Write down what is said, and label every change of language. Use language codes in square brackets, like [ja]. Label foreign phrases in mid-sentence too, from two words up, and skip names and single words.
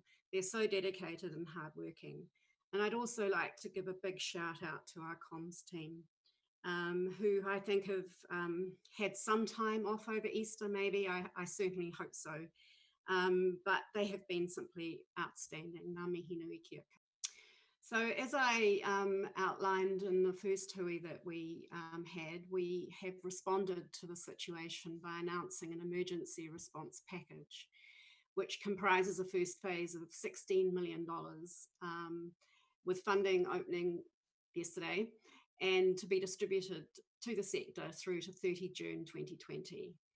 [en] They're so dedicated and hardworking. And I'd also like to give a big shout out to our comms team, who I think have had some time off over Easter, maybe. I certainly hope so. But they have been simply outstanding. [mi] Ngā mihi nui kia kaha. [en] So as I outlined in the first hui that we have responded to the situation by announcing an emergency response package, which comprises a first phase of $16 million with funding opening yesterday and to be distributed to the sector through to 30 June 2020.